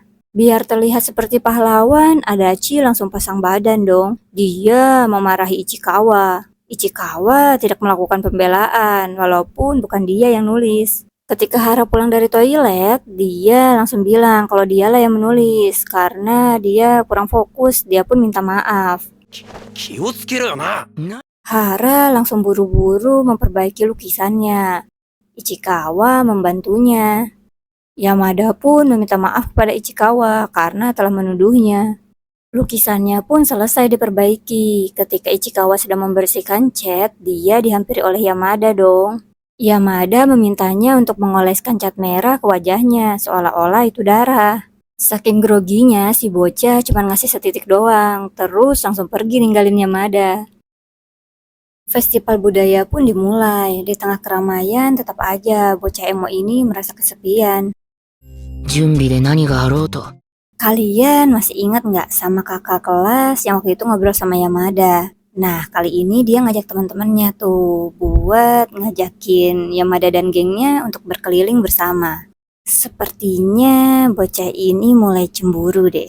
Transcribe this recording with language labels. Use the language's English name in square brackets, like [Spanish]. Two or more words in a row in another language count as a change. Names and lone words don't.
[Indonesian] Biar terlihat seperti pahlawan, Adachi langsung pasang badan dong. Dia memarahi Ichikawa. Ichikawa tidak melakukan pembelaan, walaupun bukan dia yang nulis. Ketika Hara pulang dari toilet, dia langsung bilang kalau dialah yang menulis. Karena dia kurang fokus, dia pun minta maaf. [Japanese] 気をつけろよな。 [Indonesian] Hara langsung buru-buru memperbaiki lukisannya. Ichikawa membantunya. Yamada pun meminta maaf kepada Ichikawa karena telah menuduhnya. Lukisannya pun selesai diperbaiki. Ketika Ichikawa sedang membersihkan cat, dia dihampiri oleh Yamada dong. Yamada memintanya untuk mengoleskan cat merah ke wajahnya, seolah-olah itu darah. Saking groginya, si bocah cuma ngasih setitik doang, terus langsung pergi ninggalin Yamada. Festival budaya pun dimulai. Di tengah keramaian tetap aja bocah emo ini merasa kesepian. [Japanese] 準備で何があろうと。 [Indonesian] Kalian masih ingat nggak sama kakak kelas yang waktu itu ngobrol sama Yamada? Nah, kali ini dia ngajak teman-temannya tuh buat ngajakin Yamada dan gengnya untuk berkeliling bersama. Sepertinya bocah ini mulai cemburu deh.